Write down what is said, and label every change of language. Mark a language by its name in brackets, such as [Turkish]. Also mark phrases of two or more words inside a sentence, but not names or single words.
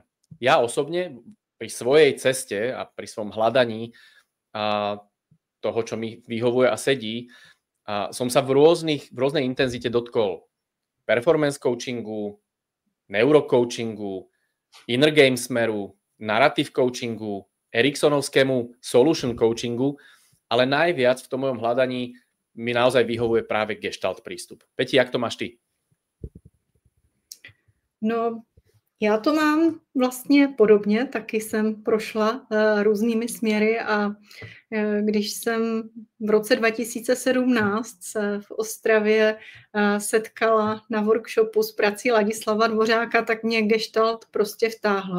[Slovak] Ja osobne pri svojej ceste a pri svojom hľadaní toho, čo mi vyhovuje a sedí, som sa v rôznej intenzite dotkol [English] performance coachingu, [Slovak] neurocoachingu, [English] inner game [Slovak] smeru, [English] narrative coachingu, [Slovak] Eriksonovskému [English] solution coachingu, [Slovak] ale najviac v tom mojom hľadaní mi naozaj vyhovuje práve gestalt prístup. [Czech] Peti, jak to máš ty? No, já to mám vlastně podobně, taky jsem prošla různými směry a když jsem v roce 2017 se v Ostravě setkala na workshopu s prací Ladislava Dvořáka, tak mě gestalt prostě vtáhla.